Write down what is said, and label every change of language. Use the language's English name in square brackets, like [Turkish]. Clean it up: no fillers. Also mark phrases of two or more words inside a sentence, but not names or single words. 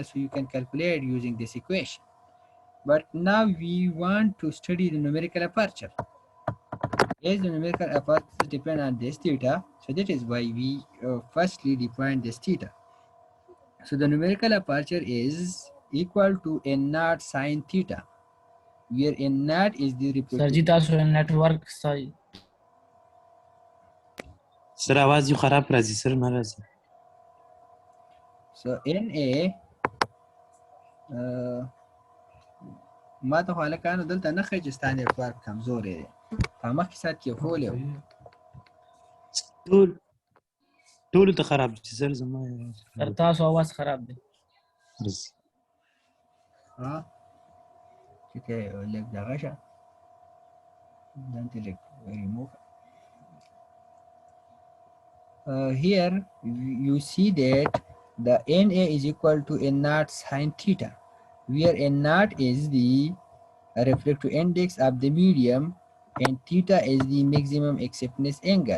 [English] So you can calculate using this equation. But now we want to study the numerical aperture. As the numerical aperture depend on this theta, so that is why we firstly define this theta. So the numerical aperture is equal to n naught sine theta, where n naught is the [Pashto] سر جي [English] representation. [Pashto] تاسو نیټورک سهي سر आवाज یو خراب راځي سر نه راځي So Na ما ته خو هلکانو دلته نه ښایي چې ستا نیټورک کمزوری دی. په مخکې ساعت کې ښولی و. ټولو ته خراب دي سر زما सर تاسو आवाज خراب دي راځي ها چې ته لږ دغه شه ځان ته لږ remove. [English] Here you see that the Na is equal to n naught sine theta, where n naught is the refractive index of the medium and theta is the maximum acceptance angle.